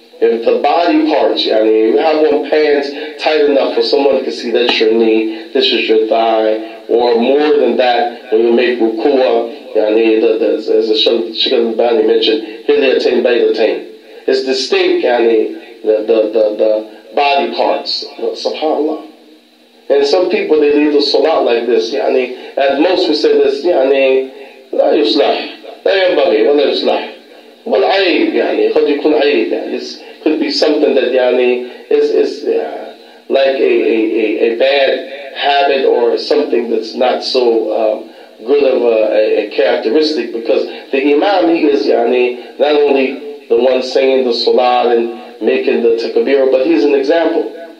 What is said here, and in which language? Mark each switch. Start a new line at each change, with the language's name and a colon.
English: If the body parts, you have on pants tight enough for someone to see that's your knee, this is your thigh, or more than that, when you make ruku'ah, as the Shaykh al-Albani mentioned, hilyatain baydatain. It's distinct, the body parts. Subhanallah. And some people, they leave the Salat like this. At most we say this,
Arabic: لا يصلح, لا ينبغي ولا يصلح. والعيب, قد يكون عيب.
English: It could be something that is like a bad habit, or something that's not so good of a characteristic, because the Imam, he is not only the one saying the Salat and making the takbir, but he's an example.